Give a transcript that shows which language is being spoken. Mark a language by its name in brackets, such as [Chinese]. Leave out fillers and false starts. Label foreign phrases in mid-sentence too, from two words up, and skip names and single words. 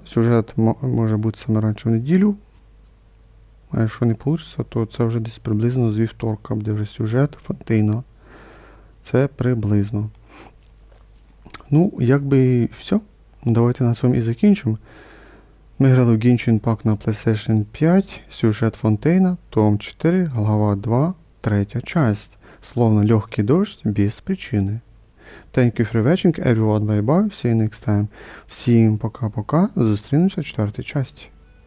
[Ukrainian] Сюжет може бути саме раніше в неділю. А якщо не вийде, то це вже десь приблизно з вівторка буде вже сюжет, фонтейна. Це приблизно. Ну, якби все. Давайте на цьому і закінчимо. Ми грали в Genshin Impact на PlayStation 5, сюжет Фонтейна, том 4, глава 2, третя часть. [Russian] Словно легкий дождь без причини. [English] Thank you for watching, everyone, bye bye, see you next time. [Ukrainian] Всім пока-пока, зустрінемося в четвертій часті.